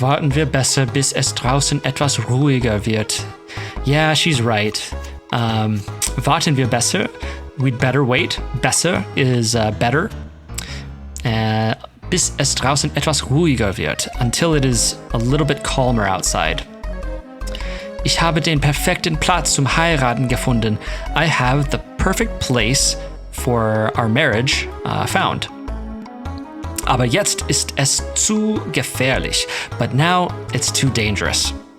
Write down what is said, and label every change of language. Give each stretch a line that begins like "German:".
German: Warten wir besser, bis es draußen etwas ruhiger wird.
English: Yeah, she's right.
German: Warten wir besser.
English: We'd better wait. Besser is better.
German: Bis es draußen etwas ruhiger wird.
English: Until it is a little bit calmer outside.
German: Ich habe den perfekten Platz zum Heiraten gefunden.
English: I have the perfect place for our marriage found.
German: Aber jetzt ist es zu gefährlich.
English: But now it's too dangerous.